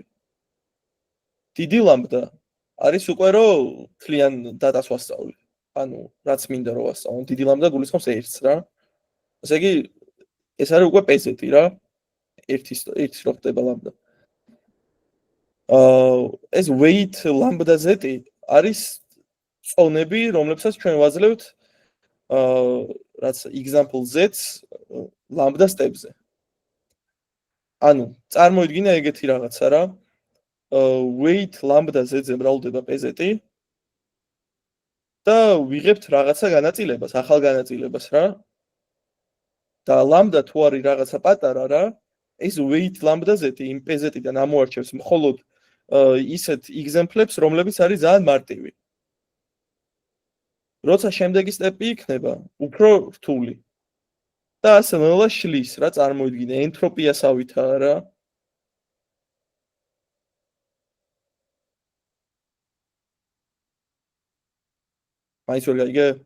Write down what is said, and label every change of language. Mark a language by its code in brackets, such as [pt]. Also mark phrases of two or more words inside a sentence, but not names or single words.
[ka] დიდი ლამბდა არის უკვე რომ თლიან დატას ვასწავლი. ანუ რაც მინდა რომ ვასწავლო, დიდი ლამბდა გულისხმობს 1-ს რა. ესე იგი ეს არის უკვე PZ-ი რა. ერთის რო ხდება ლამბდა. ეს [en] weight lambda z [ka] არის წონები, რომლებსაც ჩვენ ვაძლევთ რაც [en] example z lambda step- [ka] ზე. ანუ წარმოიდგინე ეგეთი რაღაცა რა. [en] weight lambda z- [ka] ზე მრავლდება pz და ვიღებთ რაღაცა განაწილებას, ახალ განაწილებას რა. და lambda თუ არის რაღაცა პატარა რა, ეს [en] weight lambda z [ka] იმ pz-დან ამოარჩევს მხოლოდ ისეთ example-ებს, რომლებიც არის ძალიან მარტივი. როცა შემდეგი სტეპი იქნება, უფრო რთული. და ასე ნელა შლის რა წარმოიდგინე ენტროპიასავითაა რა. მაინც ვერ გაიგე?